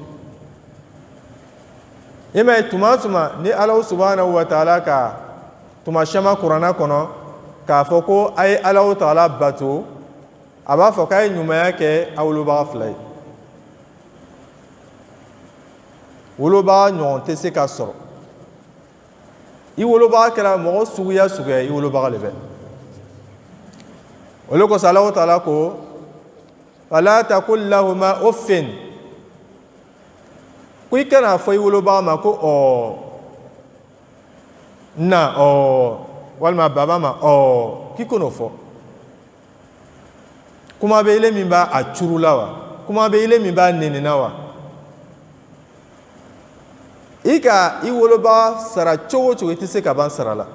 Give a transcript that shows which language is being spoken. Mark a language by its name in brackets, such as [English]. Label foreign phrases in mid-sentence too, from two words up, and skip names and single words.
[Bambara] I ma ye tuma o tuma ni Alahu [Arabic] سبحانه وتعالى [Bambara] ka tuma caman kuranna kɔnɔ k'a fɔ ko a ye Alahu Taala bato, a b'a fɔ k'a ye ɲumanya kɛ a wolobaga fila ye. Wolobaga ɲɔgɔn tɛ se ka sɔrɔ. I wolobaga kɛra mɔgɔ suguya suguya i wolobaga le bɛ. O de kosɔn Alahu Taala ko [Arabic] فلا تقل لهما أف, [Bambara] ko i kana fɔ i wolobaga ma ko na walima baba ma k'i kan'o fɔ. Kuma bɛ ile min b'a a curula wa? Kuma bɛ ile min b'a nenina wa? I ka i wolobaga sara cogo o cogo i tɛ se ka ban sara la.